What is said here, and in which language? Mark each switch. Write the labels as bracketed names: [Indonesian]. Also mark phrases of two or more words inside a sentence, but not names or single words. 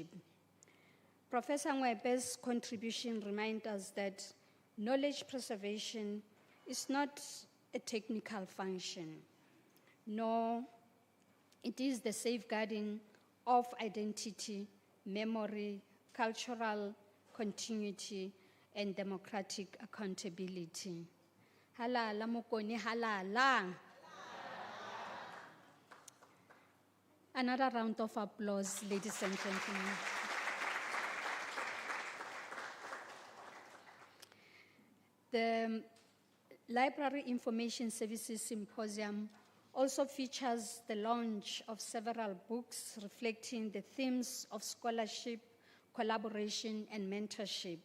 [English] Professor Ngoepe's contribution reminds us that knowledge preservation is not a technical function, nor it is the safeguarding of identity, memory, cultural continuity, and democratic accountability. [Northern Sotho] Halala mokoni halala. [English] Another round of applause, ladies and gentlemen. The Library Information Services Symposium also features the launch of several books reflecting the themes of scholarship, collaboration, and mentorship.